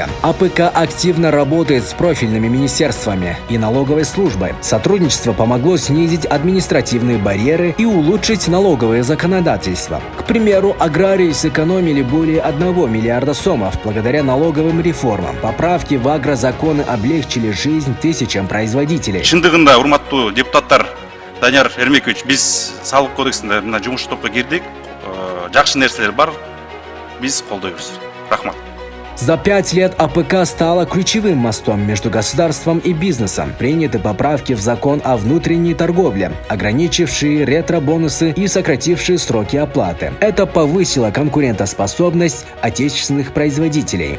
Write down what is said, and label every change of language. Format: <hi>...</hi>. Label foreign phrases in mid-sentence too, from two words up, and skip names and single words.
<ru>АПК активно работает с профильными министерствами и налоговой службой. Сотрудничество помогло снизить административные барьеры и улучшить налоговое законодательство. К примеру, аграрии сэкономили более 1 миллиарда сомов благодаря налоговым реформам. Поправки в агрозаконы облегчили жизнь тысячам производителей.</ru> <ky>Шындыгында, урматтуу депутаттар, Данияр Эрмекович, биз салык кодексинде мына жумуш топко кирдик. Жакшы нерселер бар, биз колдойбуз. Рахмат.</ky> <ru>За 5 лет АПК стала ключевым мостом между государством и бизнесом. Приняты поправки в закон о внутренней торговле, ограничившие ретро-бонусы и сократившие сроки оплаты. Это повысило конкурентоспособность отечественных производителей.</ru>